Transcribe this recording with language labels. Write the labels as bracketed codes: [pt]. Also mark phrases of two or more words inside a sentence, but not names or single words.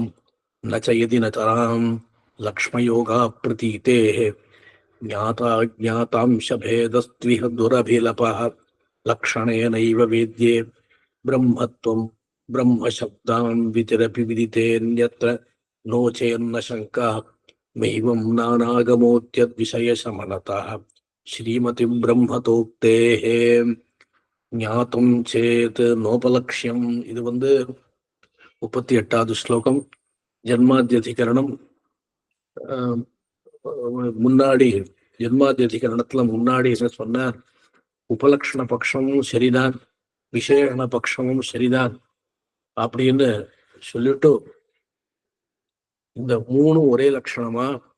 [sa] न च यदि न तरां लक्ष्मयोगाप्रतीतेः ज्ञाता ज्ञातांशभेदस्त्विह दुरभिलपः लक्षणेनैव वेद्ये ब्रह्मत्वं ब्रह्मशब्दान् वितिरपि विदितेऽन्यत्र नो चेन्न शङ्का मैवं नानागमोऽत्यद्विषयशमनतः श्रीमतिं ब्रह्मतोक्तेः ज्ञातुं चेत् नोपलक्ष्यम्. [ta] இது 38வது ஸ்லோகம். ஜன்மாத்தியதிகரணம். முன்னாடி ஜன்மாத்தியதிகரணத்துல முன்னாடி என்ன சொன்னார்? உபலக்ஷண பட்சமும் சரிதான், விசேஷண பட்சமும் சரிதான் அப்படின்னு சொல்லிட்டு, இந்த மூணு ஒரே லட்சணமா?